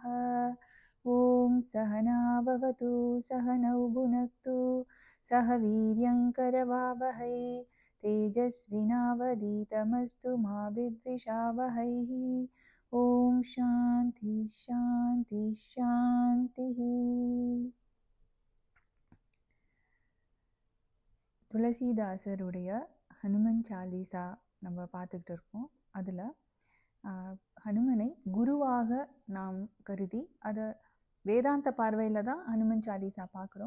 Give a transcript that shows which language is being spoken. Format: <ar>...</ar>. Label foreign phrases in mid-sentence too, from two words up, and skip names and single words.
<sa>ॐ सहना भवतु सहनौ भुनक्तु सह वीर्यं करवावहै तेजस्विनावधीतमस्तु मा विद्विषावहै। ॐ शान्ति शान्ति शान्तिः।</sa> <ta>துளசிதாசருடைய ஹனுமன் சாலிசா நம்ம பார்த்துக்கிட்டு இருக்கோம். அதில் ஹனுமனை குருவாக நாம் கருதி அதை வேதாந்த பார்வையில் தான் ஹனுமன் சாலிசா பார்க்குறோம்.</ta>